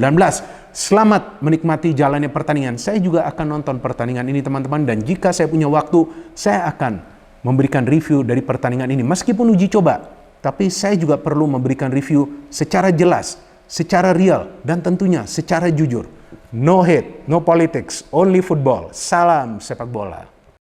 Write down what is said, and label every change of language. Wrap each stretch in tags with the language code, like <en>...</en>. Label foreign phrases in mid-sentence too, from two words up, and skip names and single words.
<id>Selamat menikmati jalannya pertandingan. Saya juga akan nonton pertandingan ini teman-teman, dan jika saya punya waktu, saya akan memberikan review dari pertandingan ini. Meskipun uji coba, tapi saya juga perlu memberikan review secara jelas, secara real, dan tentunya secara jujur.</id> <en>No hate, no politics, only football.</en> <id>Salam sepak bola.</id>